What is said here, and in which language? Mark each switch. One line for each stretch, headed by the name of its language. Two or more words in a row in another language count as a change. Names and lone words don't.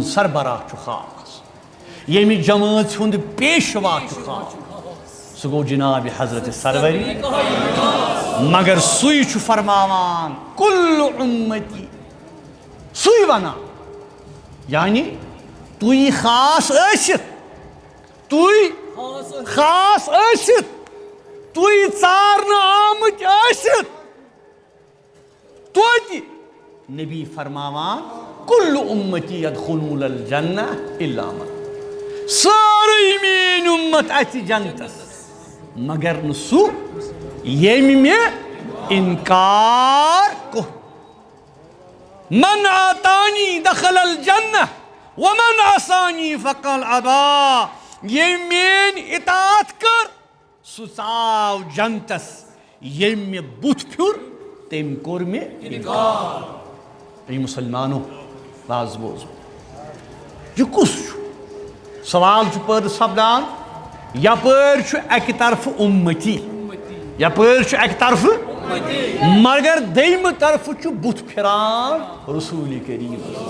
Kashmiri: سربراہ چھُ خاص ییٚمہِ جمٲژ ہُنٛد پیشوا چھُ خاص سُہ گوٚو جناب حضرت سروری مگر سُے چھُ فرماوان
Arabic: کُلُّ اُمتی
Kashmiri: سُے ونان یعنی تُہۍ خاص ٲسِتھ تُہۍ خاص ٲسِتھ تُہۍ ژارنہٕ آمٕتۍ ٲسِتھ توتہِ نبی فرماوان
Arabic: کُلُّ اُمتی یدخلون الجنہ الا من
Kashmiri: سٲرٕے میٛٲنۍ اُمت اَژِ جنتس مگر نہٕ سُہ ییٚمہِ مےٚ اِنکار کوٚر
Arabic: من آتانی دخل الجنہ ومن عصانی فقد ابا
Kashmiri: ییٚمۍ میٛٲنۍ اطاعت کٔر سُہ ژاو جنتس ییٚمۍ مےٚ بُتھ پھیُر تٔمۍ کوٚر مےٚ اِنکار اے مسلمانو باز بوزو یہ کُس چھُ سوال چھُ پٲدٕ سپدان یپٲرۍ چھُ اکہِ طرفہٕ اُمتی یپٲرۍ چھُ اکہِ طرفہٕ مگر دوٚیمہِ طرفہٕ چھُ بُتھ پھِران رسول کریم